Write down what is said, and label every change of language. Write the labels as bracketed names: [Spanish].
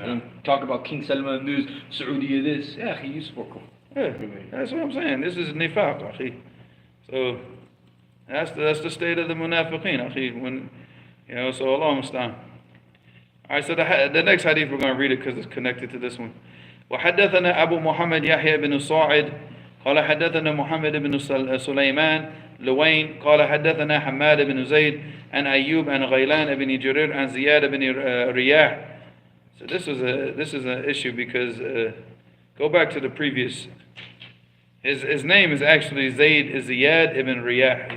[English] And talk about King Salman this, Saudi this. Yeah, he used for cool. Yeah, that's what I'm saying. This is nifaq, akhi. So that's the state of the munafiqeen, akhi. So Allah musta'an. Alright, so the next hadith we're going to read it because it's connected to this one. [Arabic] وحدثنا أبو محمد يحيى بن صاعد قال حدثنا محمد بن سليمان لوين قال حدثنا حماد بن زيد عن أيوب عن غيلان بن جرير عن زياد بن رياح. [English] So this is an issue because go back to the previous. His name is actually Ziyad ibn Riyah.